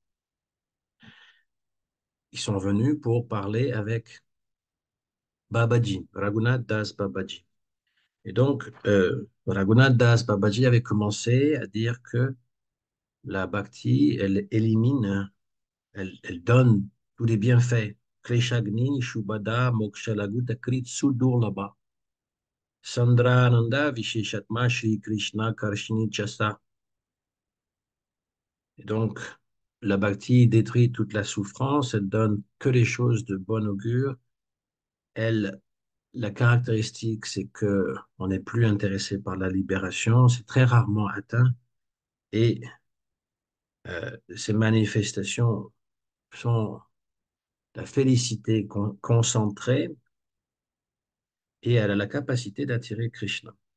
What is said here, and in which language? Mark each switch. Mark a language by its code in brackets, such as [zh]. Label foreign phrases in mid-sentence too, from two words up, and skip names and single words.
[fr] Ils sont venus pour parler avec Babaji, Raghunath Das Babaji. Et donc, Raghunath Das Babaji avait commencé à dire que la bhakti, elle élimine, elle donne tous les bienfaits. [sa] क्लेशघ्नी शुभदा मोक्षलघुता कृत् सुदुर्लभा. सान्द्रानन्द विशेषात्मा श्री कृष्ण कर्षिणी चसा. [fr] Et donc, la bhakti détruit toute la souffrance, elle donne que les choses de bon augure. Elle, la caractéristique, c'est que on n'est plus intéressé par la libération, c'est très rarement atteint, et ces manifestations sont la félicité concentrée, et elle a la capacité d'attirer Krishna.